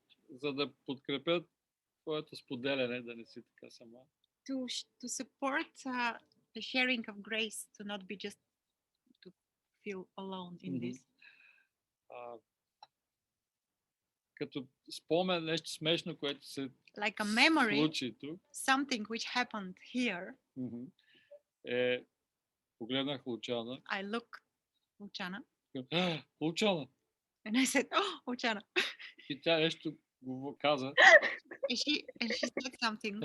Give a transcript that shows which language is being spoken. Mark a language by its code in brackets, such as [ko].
[bg] За да подкрепят твоето споделяне, да не си така сама. [en] To support the sharing of grace, to not be just to feel alone in Мгм. this. [bg] Като спомен нещо смешно, което се [en] Like a memory, [bg] случи тук, [en] something which happened here. [bg] мгм, погледнах Лучана. [en] I look Luciana [bg] Лучана! [en] and I said, oh, Luciana. [bg] И тя нещо го каза. [en] And she said something.